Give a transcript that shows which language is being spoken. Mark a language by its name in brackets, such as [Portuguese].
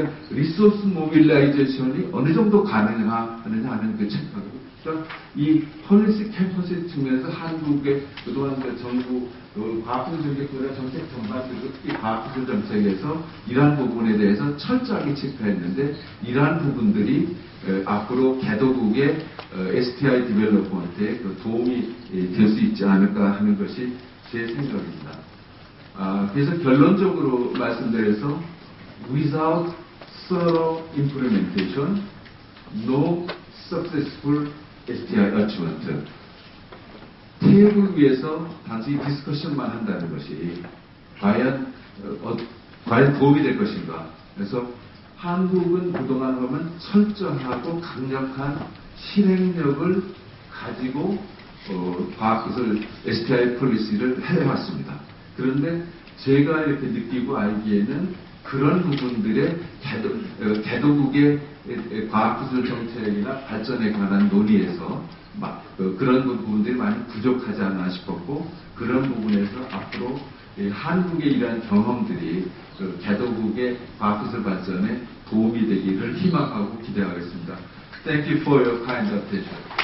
[Korean] 리소스 모빌라이제이션이 어느 정도 가능하느냐 하는 그 체크하고 그러니까 이 폴리시 캠퍼스 측면에서 한국의 그동안 그 정부 과학기술 정책보다 정책 전반 특히 과학기술 정책에서 이러한 부분에 대해서 철저하게 체크했는데 이러한 부분들이 앞으로 개도국의 STI 디벨롭먼트에 그 도움이 될 수 있지 않을까 하는 것이 제 생각입니다. 그래서 결론적으로 말씀드려서 [English] without thorough implementation, no successful STI achievement. [Korean] 테이블 위에서 단순히 디스커션만 한다는 것이 과연 도움이 될 것인가. 그래서 한국은 그동안 보면 철저하고 강력한 실행력을 가지고 과학기술 STI 폴리시를 해왔습니다. 그런데 제가 이렇게 느끼고 알기에는 그런 부분들의 개도국의 과학기술 정책이나 발전에 관한 논의에서 그런 부분들이 많이 부족하지 않나 싶었고, 그런 부분에서 앞으로 한국의 이러한 경험들이 개도국의 과학기술 발전에 도움이 되기를 희망하고 기대하겠습니다. [English] Thank you for your kind attention.